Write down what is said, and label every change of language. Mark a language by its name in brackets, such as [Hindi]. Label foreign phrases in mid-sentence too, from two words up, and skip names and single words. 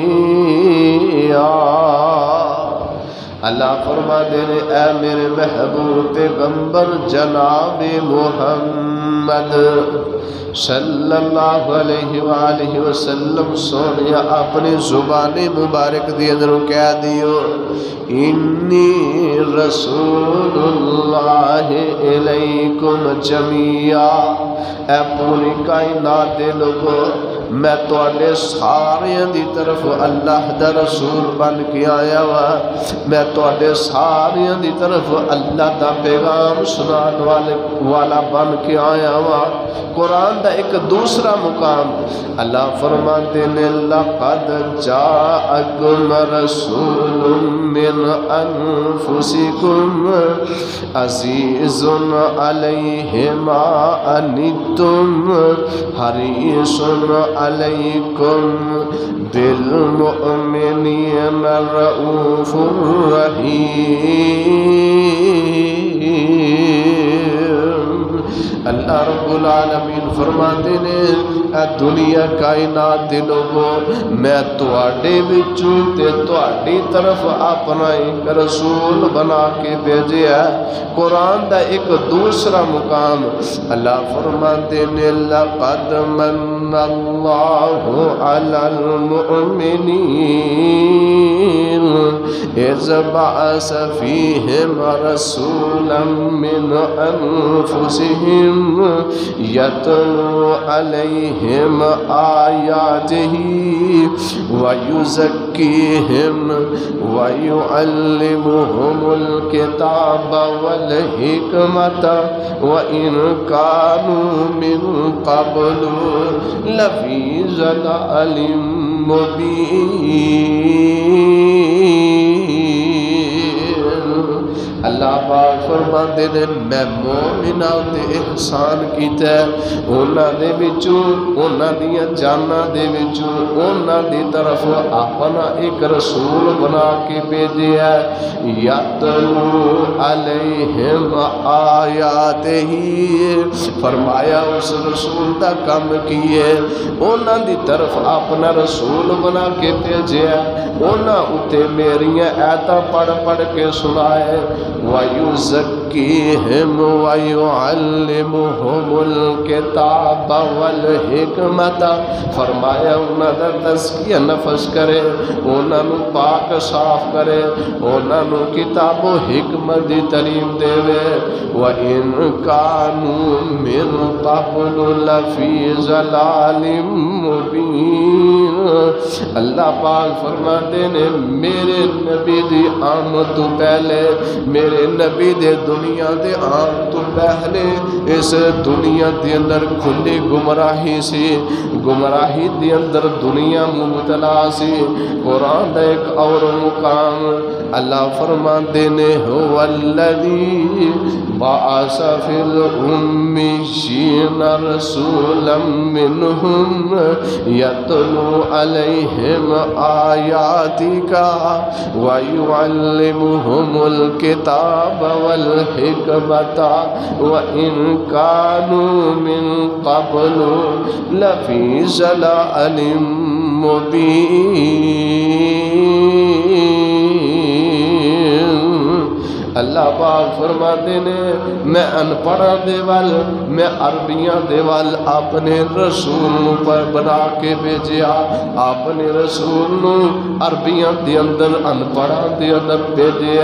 [Punjabi] اللہ فرماتے نے اے میرے محبوب پیغمبر جناب محمد صلی اللہ علیہ وآلہ وسلم، سونے اپنی زبان مبارک دی اندر کہہ دیو [Arabic] انی رسول اللہ الیکم جمیعا، [Punjabi] اے پوری کائنات دے لوگو میں تواڈے ساریاں دی طرف اللہ دا رسول بن کے آیا وا، میں تواڈے ساریاں دی طرف اللہ دا پیغام سنان والا بن کے آیا وا۔ قرآن دا ایک دوسرا مقام اللہ فرماتے نے [Arabic] لقد جاءکم رسول من انفسکم عزیز علیہ ما عنتم حریص علیکم بالمؤمنین رؤوف رحیم۔ [Punjabi] اللہ رب العالمین فرماتے نے اے دنیا کائنات دے لوگو میں تواڈے وچوں تے تواڈی طرف اپنا ایک رسول بنا کے بھیجیا ہے۔ قرآن دا ایک دوسرا مقام اللہ فرماتے نے [Arabic] لقد من اللہ علی المؤمنین اذ بعث فیہم رسولا من انفسہم یتلو علیہم آیاتہ ویزکیہم ویعلمہم الکتاب والحکمت وإن كانوا من قبل لفی ضلال مبین۔ [Punjabi] اللہ پاک فرماتے ہیں میں مومناں تے احسان کیتا ہے، انہاں دے وچوں انہاں دیاں جاناں دے وچوں انہاں دی طرف اپنا ایک رسول بنا کے بھیجیا ہے، [Arabic] یتلو علیہم آیاتہ، [Punjabi] فرمایا اس رسول دا کام کیے انہاں دی طرف اپنا رسول بنا کے بھیجیا، انہاں اتے میریاں آیاتاں پڑھ پڑھ کے سنائے، [Arabic] وَيُزَكِّيهِمْ وَيُعَلِّمُهُمُ الْكِتَابَ وَالْحِكْمَةَ، [Punjabi] فرمایا انہاں دا تزکیہ نفس کرے، انہاں نو پاک صاف کرے، انہاں نو کتاب و حکمت دی تعلیم دے وے، [Arabic] وَإِن كَانُوا مِن قَبْلُ لَفِي ضَلَالٍ مُبِينٍ۔ [Punjabi] اللہ پاک فرماتے نے میرے نبی دی آمد تو پہلے، میرے نبی دے دنیا دے آن تو پہلے اس دنیا دے اندر کھلی گمراہی سی، گمراہی دے اندر دنیا مبتلا سی۔ قرآن دا ایک اور مقام اللہ فرماندے نے [Arabic] هو الذی بعث فی الامیین رسولا منہم یتلو علیہم آیاتک ویعلمہم الکتاب والحکمت وإن كانوا من قبل لفی ضلال مبین۔ [Punjabi] اللہ پاک فرماتے نے میں ان پڑھا دے وال، میں عربیاں دے وال اپنے رسول پر بنا کے بھیجیا، اپنے رسول عربیاں دے اندر ان پڑھا دے اندر بھیجیا۔